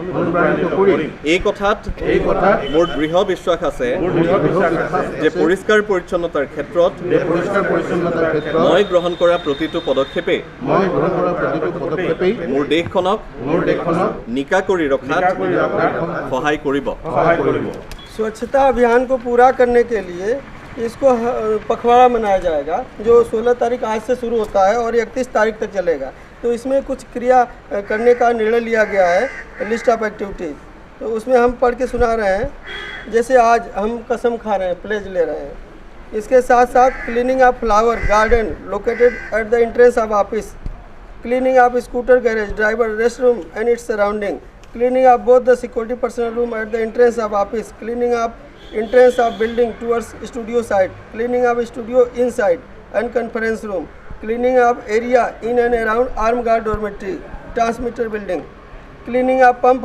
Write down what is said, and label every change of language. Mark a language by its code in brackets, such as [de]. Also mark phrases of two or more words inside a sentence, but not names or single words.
[as] এই কথাত মোৰ দৃঢ় বিশ্বাস আছে যে পৰিষ্কাৰ পৰিচ্ছন্নতাৰ ক্ষেত্ৰত মই গ্ৰহণ কৰা প্ৰতিটো পদক্ষেপেই মোৰ দেশখনক নিকা কৰি ৰখাত সহায় কৰিব। [hi] स्वच्छता अभियान को पूरा करने के लिए इसको पखवाड़ा मनाया जाएगा, जो 16 तारीख आज से शुरू होता है और 31 तारीख तक चलेगा। तो इसमें कुछ क्रिया करने का निर्णय लिया गया है, [en] list of activities. [hi] तो उसमें हम पढ़ के सुना रहे हैं। जैसे आज हम कसम खा रहे हैं, प्लेज ले रहे हैं। इसके साथ साथ [en] cleaning of flower garden located at the entrance of office, cleaning of scooter garage, driver restroom and its surrounding, cleaning of both the security personnel room at the entrance of office, cleaning of entrance of building towards studio site, cleaning of studio inside and conference room, cleaning of area in and around armed guard dormitory, transmitter building, cleaning of pump